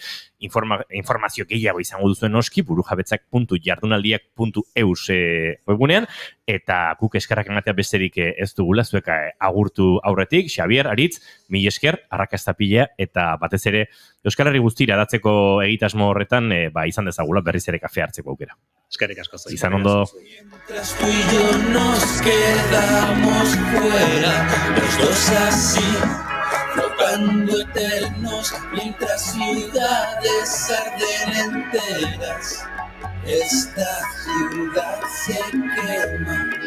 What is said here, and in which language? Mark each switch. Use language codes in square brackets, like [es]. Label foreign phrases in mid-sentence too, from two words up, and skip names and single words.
[eu] Informazio gehiago izango duzuen noski burujabetzak.jardunaldiak.eus webgunean, eta guk eskerrak ematea besterik ez dugula, zuek agurtu aurretik. Xabier, Aritz, mil esker, arrakasta pila, eta batez ere Euskal Herri guztira datzeko egitasmo horretan izan dezagula berriz ere kafe hartzeko aukera. Eskerrik asko. Izan ondo. [es] Mientras tú y yo nos quedamos fuera, los dos así, flotando eternos, mientras ciudades arden enteras, esta ciudad se quema.